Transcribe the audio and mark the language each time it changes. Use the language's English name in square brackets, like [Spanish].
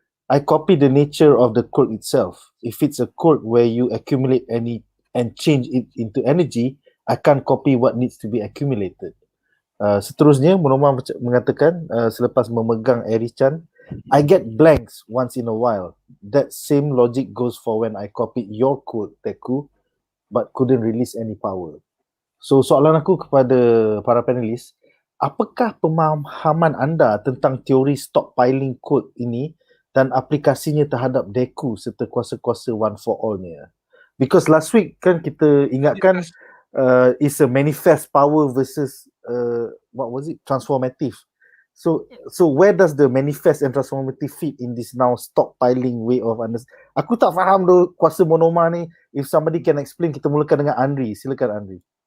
[English] I copy the nature of the quirk itself. If it's a quirk where you accumulate any and change it into energy, I can't copy what needs to be accumulated. [Malay] Seterusnya, Monoma mengatakan selepas memegang Eri-chan, [English] I get blanks once in a while. That same logic goes for when I copied your code, DEKU, but couldn't release any power. [Malay] So, soalan aku kepada para panelis, apakah pemahaman anda tentang teori stockpiling code ini dan aplikasinya terhadap DEKU serta kuasa-kuasa one for all-nya? [English] Because last week [Malay] kan kita ingatkan [English] is a manifest power versus what was it? Transformative. So where does the manifest and transformative fit in this now stockpiling way of understanding? [Malay] Aku tak faham tu kuasa monoma ni. [English] If somebody can explain, [Malay] kita mulakan dengan Anri. Silakan Anri.